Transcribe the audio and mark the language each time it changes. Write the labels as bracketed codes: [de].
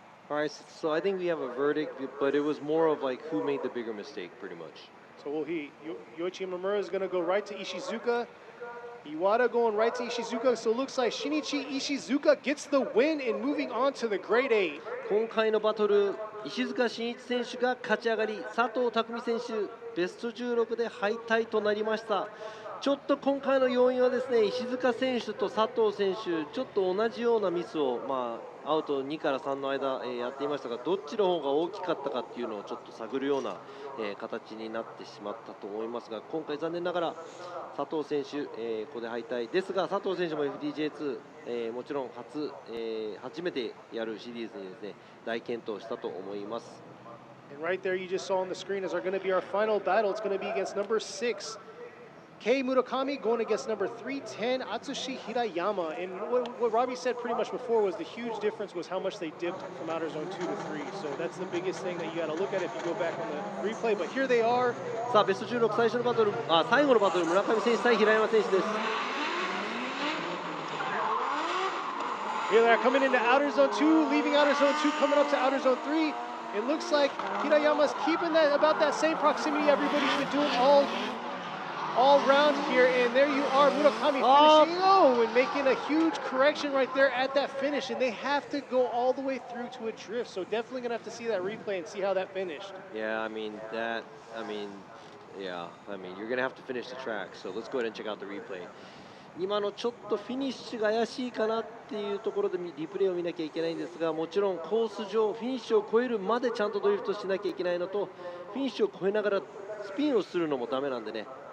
[en] All right, so I think we have a verdict, but it was more of like who made the bigger mistake, pretty much. So Yoichi Imamura is going to go right to Ishizuka. Iwata going right to Ishizuka. So it looks like Shinichi Ishizuka gets the win and moving on to the Grade 8. [ja] 今回のバトル、石塚真一選手が勝ち上がり、佐藤匠選手、ベスト16で敗退となりました。ちょっと今回の要因はですね、石塚選手と佐藤選手、ちょっと同じようなミスを、アウト2から3の間、やっていましたが、どっちの方が大きかったかっていうのをちょっと探るような、形になってしまったと思いますが、今回残念ながら佐藤選手、ここで敗退ですが、佐藤選手も FDJ2、もちろん初めてやるシリーズにですね、大健闘したと思います。 [en] And right there you just saw on the screen is going to be our final battle. It's going to be against number 6. Kei Murakami going against number 310 Atsushi Hirayama. And what Robbie said pretty much before was the huge difference was how much they dipped from outer zone 2 to 3. So that's the biggest thing that you got to look at if you go back on the replay. But here they are. [ja] さあベスト16最初のバトル、最後のバトル、村上選手対平山選手です。 [en] Here they are coming into outer zone 2, leaving outer zone 2, coming up to outer zone 3. It looks like Hirayama's keeping that about that same proximity everybody's been doing all round here, and there you are, Murakami finishing and making a huge correction right there at that finish, and they have to go all the way through to a drift, so definitely gonna have to see that replay and see how that finished. Yeah, you're gonna have to finish the track, so let's go ahead and check out the replay. [ja] 今のちょっとフィニッシュが怪しいかなっていうところでリプレイを見なきゃいけないんですが、もちろんコース上フィニッシュを越えるまでちゃんとドリフトしなきゃいけないのと、フィニッシュを越えながらスピンをするのもダメなんでね。